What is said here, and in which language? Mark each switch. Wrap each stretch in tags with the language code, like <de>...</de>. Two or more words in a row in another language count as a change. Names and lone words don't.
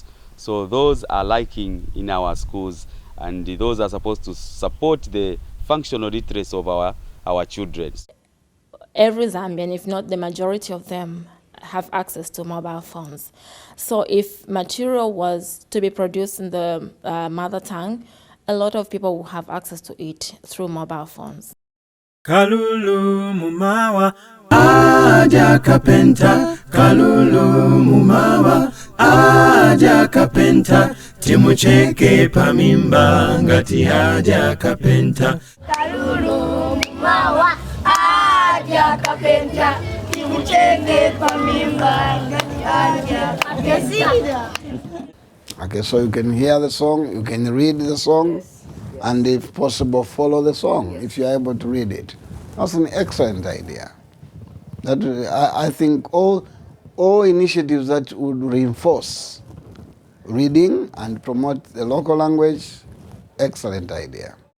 <en>So those are lacking in our schools, and those are supposed to support the functional literacy of our children. Every Zambian, if not the majority of them, have access to mobile phones. So if material was to be produced in the mother tongue, a lot of people will have access to it through mobile phones.</en> <ny>Kalulu mumawa aja kapenta, kalulu mumawa aja kapenta, timucheke pamimba ngati aja kapenta. Kalulu mumawa aja kapenta, timucheke pamimba ngati aja kapenta.</ny> <en>Okay, so you can hear the song, you can read the song, and if possible, follow the song if you're able to read it. That's an excellent idea. That I think all initiatives that would reinforce reading and promote the local language, excellent idea.</en>